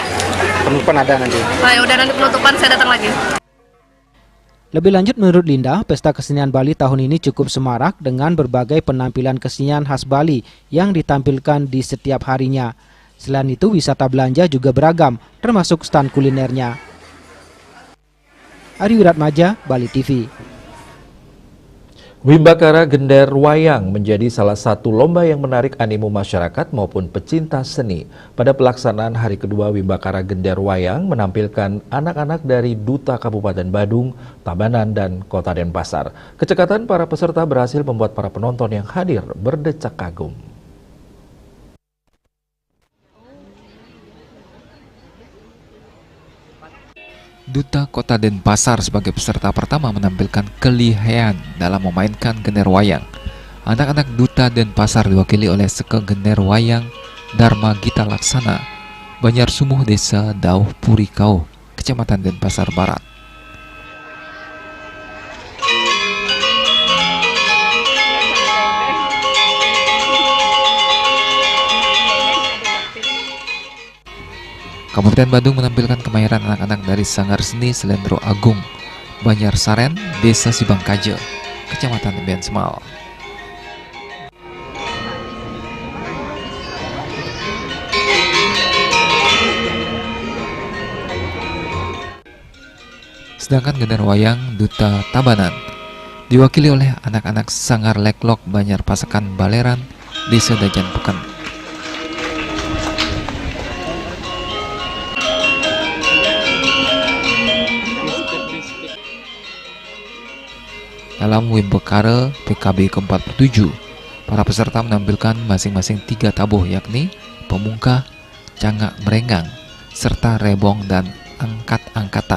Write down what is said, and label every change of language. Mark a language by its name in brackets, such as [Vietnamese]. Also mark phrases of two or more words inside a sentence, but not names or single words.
[Indonesian] Penutupan ada nanti. Nah, ya udah nanti penutupan saya datang lagi. Lebih lanjut menurut Linda, Pesta Kesenian Bali tahun ini cukup semarak dengan berbagai penampilan kesenian khas Bali yang ditampilkan di setiap harinya. Selain itu, wisata belanja juga beragam, termasuk stan kulinernya. Ari Wiratmaja, Bali TV. Wimbakara Gender Wayang menjadi salah satu lomba yang menarik animo masyarakat maupun pecinta seni. Pada pelaksanaan hari kedua Wimbakara Gender Wayang menampilkan anak-anak dari Duta Kabupaten Badung, Tabanan, dan Kota Denpasar. Kecekatan para peserta berhasil membuat para penonton yang hadir berdecak kagum. Duta Kota Denpasar sebagai peserta pertama menampilkan kelihayan dalam memainkan gender wayang. Anak-anak Duta Denpasar diwakili oleh Seke Gender Wayang Dharma Gita Laksana, Banyar Sumuh Desa Dauh Purikau, Kecamatan Denpasar Barat. Kabupaten Badung menampilkan kemahiran anak-anak dari Sanggar Seni Selendro Agung, Banyar Saren, Desa Sibangkaje, Kecamatan Bensmal. Sedangkan gender wayang Duta Tabanan diwakili oleh anak-anak Sanggar Leklok Banyar Pasekan Baleran, Desa Dajan Pekan. Dalam Wimbakara PKB ke-47, para peserta menampilkan masing-masing 3 tabuh, yakni pemungkah, cangak merenggang, serta rebong dan angkat-angkatan.